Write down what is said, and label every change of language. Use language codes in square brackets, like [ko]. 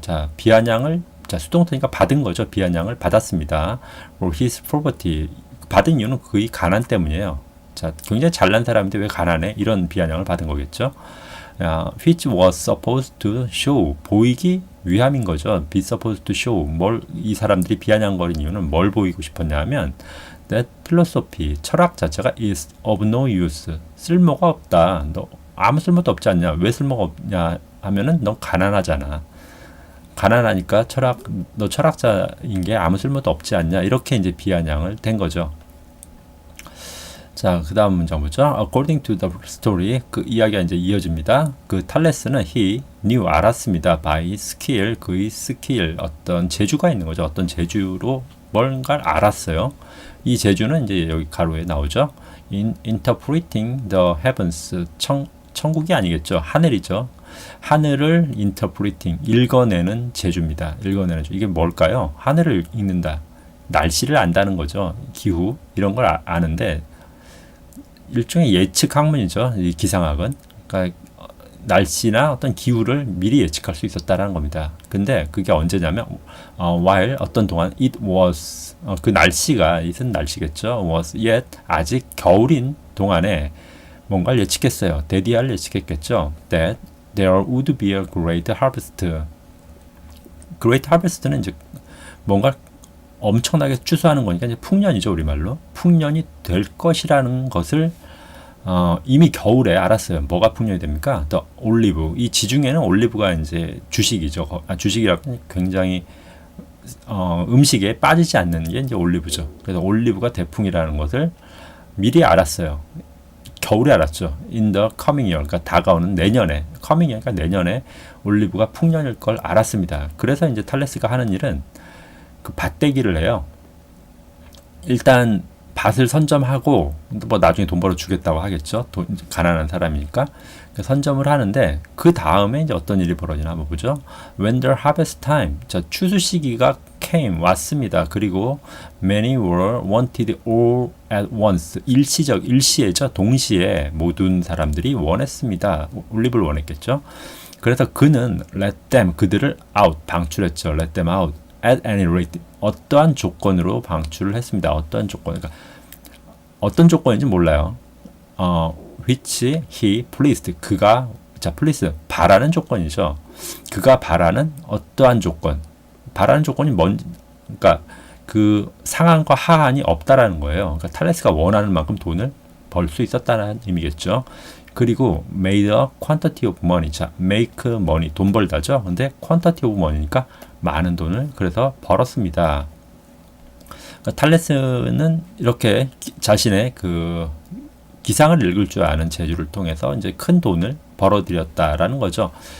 [ko] 자, 비아냥을 자, 수동태니까 받은 거죠. 비아냥을 받았습니다. [en] for his poverty. [ko] 받은 이유는 그의 가난 때문이에요. 자, 굉장히 잘난 사람인데 왜 가난해? 이런 비아냥을 받은 거겠죠. [en] which was supposed to show. [ko] 보이기 위함인 거죠. [en] be supposed to show. [ko] 이 사람들이 비아냥거린 이유는 뭘 보이고 싶었냐 하면 [en] that philosophy. [ko] 철학 자체가 [en] is of no use. [ko] 쓸모가 없다. 너 아무 쓸모도 없지 않냐? 왜 쓸모가 없냐 하면은 너 가난하잖아. 가난하니까 너 철학자인 게 아무 쓸모도 없지 않냐? 이렇게 이제 비아냥을 된 거죠. 자, 그 다음 문장 보죠. [en] According to the story, [ko] 그 이야기가 이제 이어집니다. 그 탈레스는 [en] he knew [ko] 알았습니다. [en] by skill, [ko] 그의 스킬, 어떤 재주가 있는 거죠. 어떤 재주로 뭔가를 알았어요. 이 재주는 이제 여기 가로에 나오죠. [en] In interpreting the heavens, [ko] 천국이 아니겠죠. 하늘이죠. 하늘을 interpreting, 읽어내는 재주입니다. 읽어내는 재주. 이게 뭘까요? 하늘을 읽는다. 날씨를 안다는 거죠. 기후 이런 걸 아는데 일종의 예측 학문이죠. 이 기상학은. 그러니까 날씨나 어떤 기후를 미리 예측할 수 있었다라는 겁니다. 근데 그게 언제냐면 [en] while [ko] 어떤 동안 [en] it was [ko] 그 날씨가 it은 날씨겠죠. [en] was yet [ko] 아직 겨울인 동안에 뭔가를 예측했어요. 데디아를 예측했겠죠. [en] That there would be a great harvest. Great harvest [ko] 는 이제 뭔가 엄청나게 추수하는 거니까 이제 풍년이죠, 우리말로. 풍년이 될 것이라는 것을 이미 겨울에 알았어요. 뭐가 풍년이 됩니까? [en] The olive. [ko] 이 지중해는 올리브가 이제 주식이죠. 주식이라고 굉장히 음식에 빠지지 않는 게 이제 올리브죠. 그래서 올리브가 대풍이라는 것을 미리 알았어요. 겨울에 알았죠. [en] In the coming year, [ko] 그러니까 다가오는 내년에, [en] coming year, [ko] 그러니까 내년에 올리브가 풍년일 걸 알았습니다. 그래서 이제 탈레스가 하는 일은 그 밭대기를 해요. 일단 밭을 선점하고 뭐 나중에 돈 벌어 주겠다고 하겠죠. 가난한 사람이니까 선점을 하는데 그 다음에 이제 어떤 일이 벌어지나 한번 보죠. [en] When the harvest time, [ko] 자 추수 시기가 [en] came [ko] 왔습니다. 그리고 [en] many were wanted all at once, 일시에죠. [ko] 동시에 모든 사람들이 원했습니다. 올리브를 원했겠죠. 그래서 그는 [en] let them, [ko] 그들을 [en] out, [ko] 방출했죠. [en] let them out at any rate, [ko] 어떠한 조건으로 방출을 했습니다. 어떠한 조건, 그러니까 어떤 조건인지 몰라요. [en] which he pleased, [ko] 그가, 자 please, 바라는 조건이죠. 그가 바라는 어떠한 조건, 바라는 조건이 그러니까 그 상한과 하한이 없다라는 거예요. 그러니까 탈레스가 원하는 만큼 돈을 벌 수 있었다는 의미겠죠. 그리고 [en] made a quantity of money. [ko] 자, [en] make money, [ko] 돈 벌다죠. 근데 [en] quantity of money니까 [ko] 많은 돈을 그래서 벌었습니다. 그러니까 탈레스는 이렇게 자신의 그 기상을 읽을 줄 아는 재주를 통해서 이제 큰 돈을 벌어들였다라는 거죠.